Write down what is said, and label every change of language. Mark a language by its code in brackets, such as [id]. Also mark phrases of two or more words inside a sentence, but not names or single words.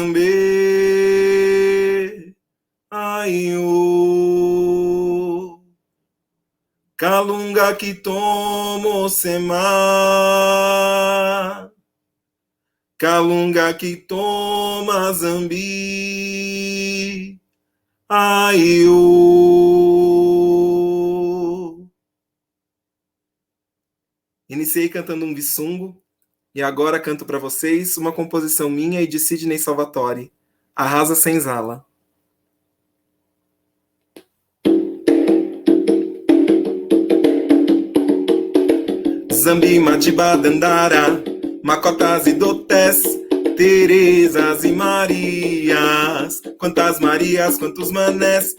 [kmb] Zambê, Aiô, Kalunga Kitomo Sema, Kalunga Kitoma Zambi, Aiô. [pt] Iniciei cantando um bisungo e agora canto para vocês uma composição minha e de Sidney Salvatore, Arrasa Senzala. Zambi Madiba Dandara, Macotas e Dotés, Terezas e Marias, quantas Marias, quantos manés,